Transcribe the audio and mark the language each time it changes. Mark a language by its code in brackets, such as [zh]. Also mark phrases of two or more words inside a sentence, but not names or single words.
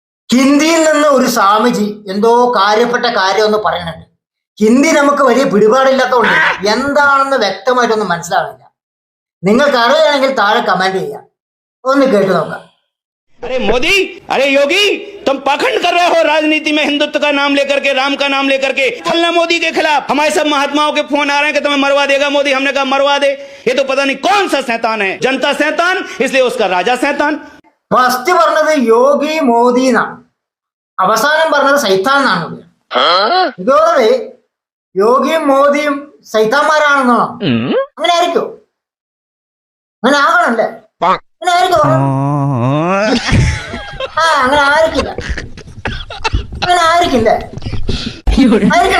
[ml] ഹിന്ദിയിൽ നിന്ന് ഒരു സ്വാമിജി എന്തോ കാര്യപ്പെട്ട കാര്യം ഒന്ന് പറയുന്നുണ്ട്. ഹിന്ദി നമുക്ക് വലിയ പിടിപാടില്ലാത്തതുകൊണ്ട് എന്താണെന്ന് വ്യക്തമായിട്ടൊന്നും മനസ്സിലാവില്ല. നിങ്ങൾക്ക് അറിയുകയാണെങ്കിൽ താഴെ കമന്റ് ചെയ്യാം, ഒന്ന് കേട്ടു നോക്കാം. [hi] अरे मोदी, अरे योगी, तुम पाखंड कर रहे हो राजनीति में, हिंदुत्व का नाम लेकर के, राम का नाम लेकर के। फलना मोदी के खिलाफ हमारे सब महात्माओं के फोन आ रहे हैं कि तुम्हें मरवा देगा मोदी। हमने कहा मरवा दे, ये तो पता नहीं कौन सा शैतान है, जनता शैतान, इसलिए उसका राजा शैतान। [ml] ഫസ്റ്റ് പറഞ്ഞത് യോഗി മോദി എന്നാണ്, അവസാനം പറഞ്ഞത് സൈത്താൻ എന്നാണ്. ഇതോടെ യോഗിയും മോദിയും സൈത്താന്മാരാണെന്നാണോ? അങ്ങനെ ആയിരിക്കും, അങ്ങനെ ആകണല്ലേ, അങ്ങനെ ആയിരിക്കും. അങ്ങനെ ആയിരിക്കില്ല, അങ്ങനെ ആയിരിക്കില്ലേ, ആയിരിക്കും.